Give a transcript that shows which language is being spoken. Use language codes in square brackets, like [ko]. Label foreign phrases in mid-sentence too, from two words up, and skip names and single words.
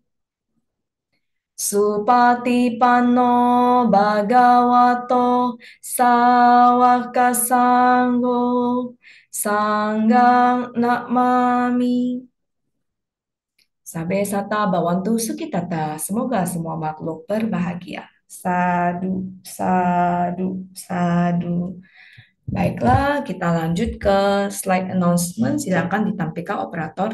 [pi] Supatipanno Bhagavato Sawaka Sangho Sanggang Namami. Sabe sata bawantu sukitata. [id] Semoga semua makhluk berbahagia. [pi] Sadu, sadu, sadu. [id] Baiklah, kita lanjut ke [en] slide announcement. [id] Silakan ditampilkan operator.